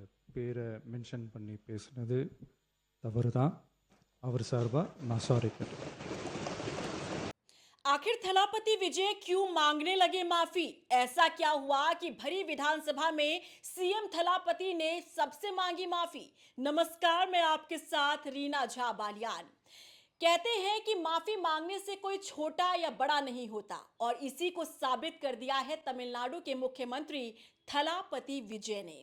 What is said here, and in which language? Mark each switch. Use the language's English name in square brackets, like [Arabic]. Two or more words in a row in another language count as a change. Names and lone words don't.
[Tamil] பேரை மென்ஷன் பண்ணி பேசுனது தவறு தான். அவர் சார்பாக நான் சாரி கேட்டேன். [Hindi] आखिर थलापति विजय क्यों मांगने लगे माफी? ऐसा क्या हुआ कि भरी विधानसभा में सीएम थलापति ने सबसे मांगी माफी? नमस्कार, मैं आपके साथ रीना झा बालियान। कहते हैं कि माफी मांगने से कोई छोटा या बड़ा नहीं होता और इसी को साबित कर दिया है तमिलनाडु के मुख्यमंत्री थलापति विजय ने।